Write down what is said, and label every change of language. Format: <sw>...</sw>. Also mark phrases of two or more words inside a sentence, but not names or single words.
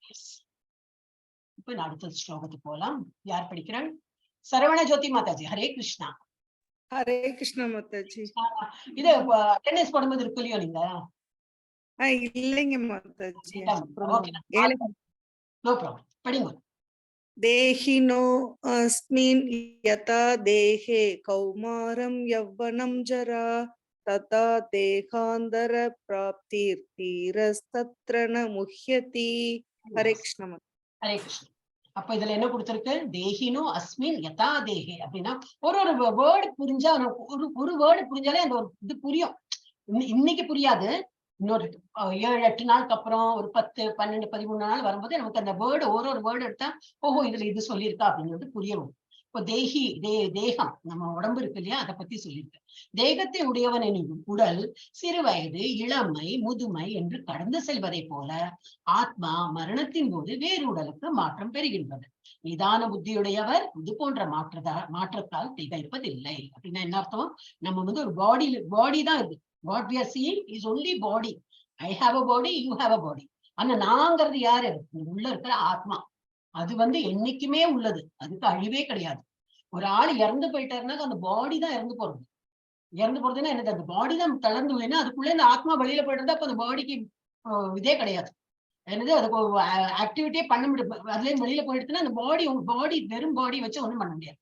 <ta>இப்ப அடுத்த ஸ்லோகத்துக்கு போலாம். யார் படிக்கிறாள்? சரவண ஜோதி மாதாஜி. ஹரே கிருஷ்ணா. ஹரே கிருஷ்ணா மாதாஜி. இது அட்டெண்டன்ஸ் போடும்போது இருக்கு இல்லையோ நீங்க? இல்லைங்க மாதாஜி.</ta> <en>no problem,</en> <ta>படிங்க.</ta> <sa>देहिनो अस्मिन् यथा देहे कौमारं यौवनं जरा तथा देहांतर प्राप्तिर धीरस्तत्र न मुह्यति।</sa> <ta>ஹரே கிருஷ்ண மாதா। ஹரே கிருஷ்ணா. அப்ப இதுல என்ன கொடுத்திருக்கு?</ta> <sa>देहिनो अस्मिन् यथा देहे</sa> <ta>அப்படின்னா ஒரு வேர்டு புரிஞ்சா ஒரு வேர்டு புரிஞ்சாலே அந்த ஒரு இது புரியும். இன்னைக்கு புரியாது, இன்னொரு 7-8 நாளுக்கு அப்புறம் ஒரு 10, 12, 13 நாள் வரும்போது நமக்கு அந்த வேர்டு ஒரு வேர்டு எடுத்தா ஓஹோ இதுல இது சொல்லியிருக்கா அப்படிங்கிறது புரியும். இப்போ தேகம் நம்ம உடம்பு இருக்கு இல்லையா, அதை பத்தி சொல்லியிருக்கு. தேகத்தை உடையவன் எனும் உடல் சிறு வயது, இளமை, முதுமை என்று கடந்து செல்வதை போல ஆத்மா மரணத்தின் போது வேறு உடலுக்கு மாற்றம் பெறுகின்றது. நிதான புத்தியுடையவர் இது போன்ற மாற்றத்தால் திகைப்பதில்லை. அப்படின்னா என்ன அர்த்தம்? நம்ம வந்து ஒரு பாடி தான் இது.</ta> <en>What we are seeing is only body. I have a body, you have a body.</en> <ta>ஆனா நாங்கிறது யாரு? உள்ள இருக்கிற ஆத்மா. அது வந்து என்னைக்குமே உள்ளது, அதுக்கு அழிவே கிடையாது. ஒரு ஆள் இறந்து போயிட்டாருன்னா அந்த பாடி தான் இறந்து போறது. இறந்து போறதுன்னா எனக்கு அந்த பாடி தான் தளர்ந்து இல்லைன்னா அதுக்குள்ள இந்த ஆத்மா வெளியில போயிட்டு அப்ப அந்த பாடிக்கு இதே கிடையாது. என்னது அதுக்கு ஆக்டிவிட்டியே பண்ண முடியும். அதுல வெளியில போயிடுச்சுன்னா அந்த பாடி வெறும் பாடி வச்சு ஒண்ணும் பண்ண முடியாது.</ta>